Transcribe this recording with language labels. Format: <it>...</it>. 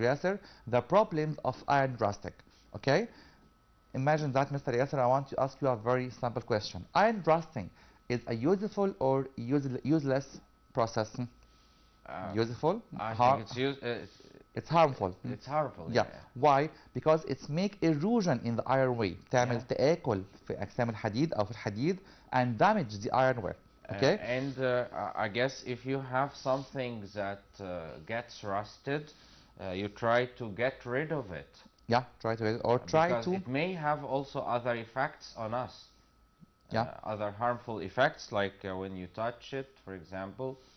<en>Yasser, the problems of iron rusting. Okay, imagine that, Mr. Yasser, I want to ask you a very simple question. Iron rusting is a useful or useless process? Useful? I think it's harmful. It's harmful. Yeah. Why? Because it's make erosion in the iron way.</en> <ar>تعمل تآكل في أجسام الحديد أو في الحديد</ar> <en>and damage the iron ware. Okay. And I guess if you have something that gets rusted, you try to get rid of it. Yeah, try to, or try because to. It may have also other effects on us. Yeah. Other harmful effects, like when you touch it, for example.</en>